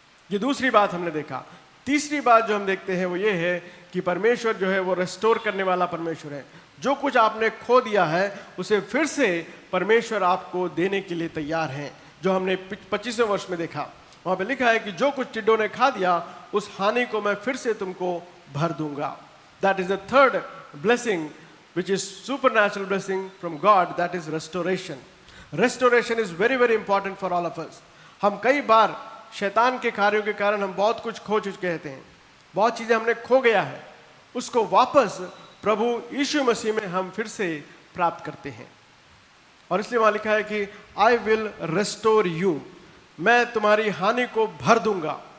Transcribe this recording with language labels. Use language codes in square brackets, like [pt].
[hi] ये दूसरी बात हमने देखा। तीसरी बात जो हम देखते हैं वो ये है कि परमेश्वर जो है वो रेस्टोर करने वाला परमेश्वर है। जो कुछ आपने खो दिया है, उसे फिर से परमेश्वर आपको देने के लिए तैयार हैं। जो हमने 25वें वर्ष में देखा, वहाँ पे लिखा है कि जो कुछ टिड्डों ने खा दिया, उस हानि को मैं फिर से तुमको भर दूंगा। [en] That is the third blessing, which is supernatural blessing from God, that is restoration. Restoration is very, very important for all of us. [hi] हम कई बार शैतान के कार्यों के कारण हम बहुत कुछ खो चुके हैं, बहुत चीज़ें हमने खो गया है, उसको वापस प्रभु यीशु मसीह में हम फिर से प्राप्त करते हैं। और इसलिए वहाँ लिखा है कि I will restore you, मैं तुम्हारी हानि को भर दूंगा।